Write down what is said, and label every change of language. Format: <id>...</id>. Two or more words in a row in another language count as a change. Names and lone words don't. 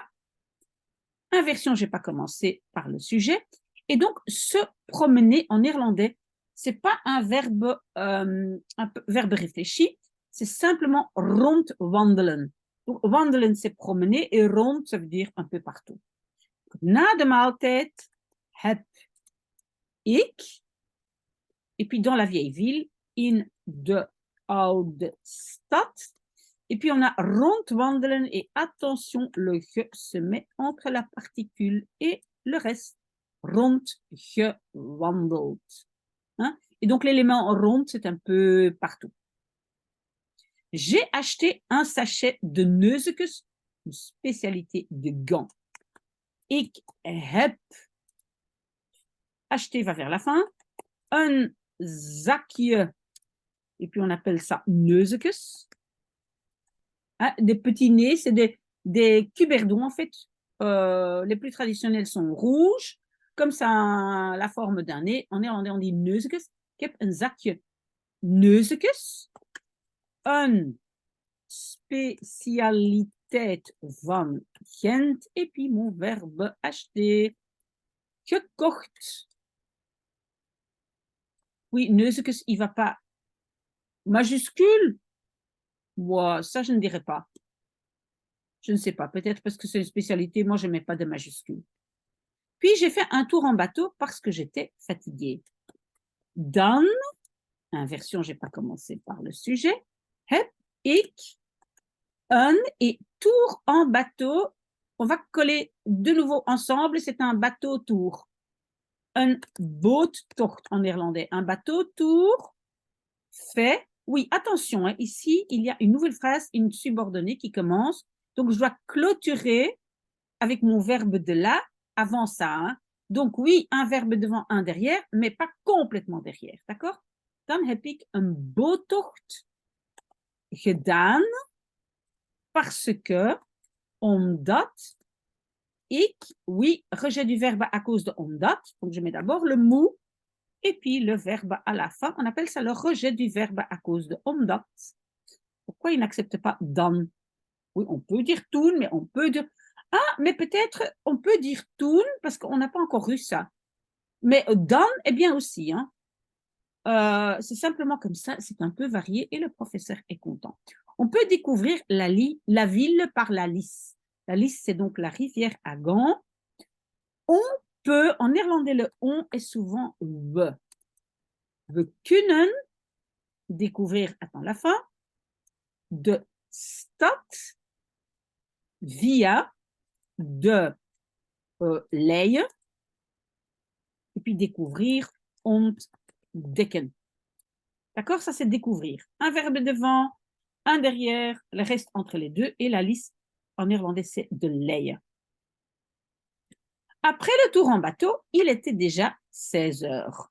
<fr>Inversion, je n'ai pas commencé par le sujet. Et donc, se promener en néerlandais, ce n'est pas un verbe réfléchi, c'est simplement rondwandelen. Donc, wandelen, c'est promener, et rond, ça veut dire un peu partout.</fr> <nl>Na de maaltijd heb ik,</nl> <fr>et puis dans la vieille ville,</fr> <nl>in de oude stad.</nl> <fr>Et puis on a rondwandelen, et attention, le ge se met entre la particule et le reste.</fr> <nl>Rondgewandeld. Hein?</nl> <fr>Et donc l'élément rond, c'est un peu partout. J'ai acheté un sachet de neuzekes, une spécialité de gants.</fr> <nl>Ik heb,</nl> <fr>acheté va vers la fin, un zakje, et puis on appelle ça neuzekes. Hein, des petits nez, c'est des cuberdons en fait. Les plus traditionnels sont rouges, comme ça la forme d'un nez. En néerlandais, on dit neuzekes.</fr> <nl>Ik heb een zakje neuzekes. Een specialiteit tijd van Gent.</nl> <fr>Et puis mon verbe acheter.</fr> <nl>Gekocht.</nl> <fr>Oui, Neuzekes, il ne va pas. Majuscule? Ouais, ça, je ne dirais pas. Je ne sais pas, peut-être parce que c'est une spécialité. Moi, je ne mets pas de majuscule. Puis, j'ai fait un tour en bateau parce que j'étais fatiguée. Dan, inversion, je n'ai pas commencé par le sujet.</fr> <nl>Heb ik</nl> <fr>un et tour en bateau. On va coller de nouveau ensemble. C'est un bateau-tour. Un boottocht en néerlandais. Un bateau-tour fait. Oui, attention, hein, ici, il y a une nouvelle phrase, une subordonnée qui commence. Donc, je dois clôturer avec mon verbe de là avant ça. Hein. Donc, oui, un verbe devant, un derrière, mais pas complètement derrière. D'accord?</fr> <nl>Dan heb ik een boottocht gedaan</nl> <fr>parce que,</fr> <nl>omdat, ik,</nl> <fr>oui, rejet du verbe à cause de omdat. Donc, je mets d'abord le mou et puis le verbe à la fin. On appelle ça le rejet du verbe à cause de omdat. Pourquoi il n'accepte pas dan? Oui, on peut dire toen, mais on peut dire... Ah, mais peut-être on peut dire toen parce qu'on n'a pas encore eu ça. Mais dan est bien aussi. Hein. C'est simplement comme ça, c'est un peu varié et le professeur est content. On peut découvrir la ville par la Lys. La Lys, c'est donc la rivière à Gand. On peut, en néerlandais, le on est souvent we.</fr> <nl>We kunnen</nl> <fr>découvrir, attends la fin,</fr> <nl>de stad via de Leyen</nl> <fr>et puis découvrir</fr> <nl>ontdekken.</nl> <fr>D'accord? Ça, c'est découvrir. Un verbe devant, un derrière, le reste entre les deux et la liste en néerlandais, c'est de Leyen. Après le tour en bateau, il était déjà 16 heures.</fr>